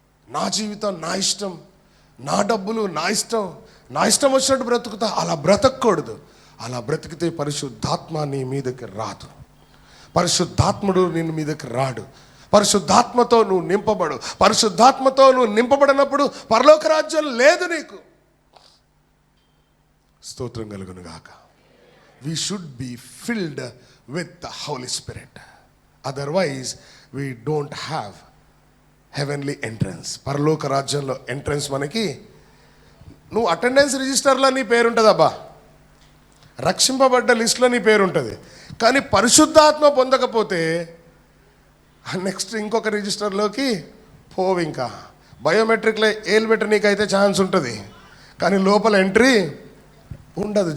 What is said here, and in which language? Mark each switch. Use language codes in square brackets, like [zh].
[te] నా జీవితం నా ఇష్టం, నా డబ్బులు నా ఇష్టం, నా ఇష్టం వచ్చినట్టు బ్రతుకుతా, అలా బ్రతకూడదు. అలా బ్రతికితే పరిశుద్ధాత్మ నీ మీదకి రాదు. పరిశుద్ధాత్ముడు నేను మీదకి రాడు. పరిశుద్ధాత్మతో నువ్వు నింపబడు. పరిశుద్ధాత్మతో నువ్వు నింపబడినప్పుడు పరలోక రాజ్యం లేదు నీకు. స్తోత్రం కలుగునుగాక. [en] We should be filled with the Holy Spirit. Otherwise, we don't have heavenly entrance. [te] పరలోక రాజ్యంలో ఎంట్రన్స్ మనకి, నువ్వు అటెండెన్స్ రిజిస్టర్లో నీ పేరు ఉంటుంది అబ్బా, రక్షింపబడ్డ లిస్టులో నీ పేరు ఉంటుంది. కానీ పరిశుద్ధాత్మ పొందకపోతే నెక్స్ట్ ఇంకొక రిజిస్టర్లోకి పోవు. ఇంకా బయోమెట్రిక్లో ఏలు పెట్టనీకైతే ఛాన్స్ ఉంటుంది, కానీ లోపల ఎంట్రీ ఉండదు.